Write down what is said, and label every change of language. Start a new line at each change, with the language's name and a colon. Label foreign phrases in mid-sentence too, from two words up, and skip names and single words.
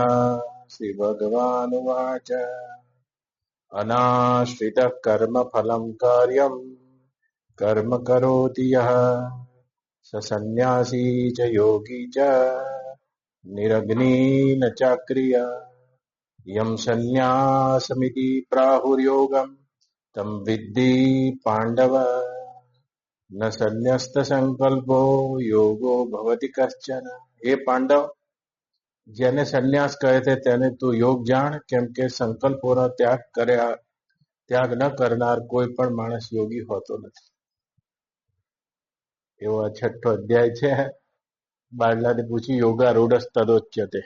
Sanskrit: श्रीभगवानुवाच अनाश्रितः कर्मफलं कार्यम् कर्म करोति यः स सन्न्यासी च योगी च निरग्नि न चाक्रिया। यं सन्न्यासमिति प्राहुर्योगं तं विद्धि पाण्डव न सन्न्यस्तसंकल्पो योगो भवति कश्चन। हे पांडव,
Gujarati: જેને સંન્યાસ કહે છે તેને તું યોગ જાણ, કેમ કે સંકલ્પોનો ત્યાગ ન કરનાર કોઈ પણ માણસ યોગી હોતો નથી. એવો આ છઠ્ઠો અધ્યાય છે. બાળનાથે પૂછ્યું
Sanskrit: योगारूढ तदोच्यते.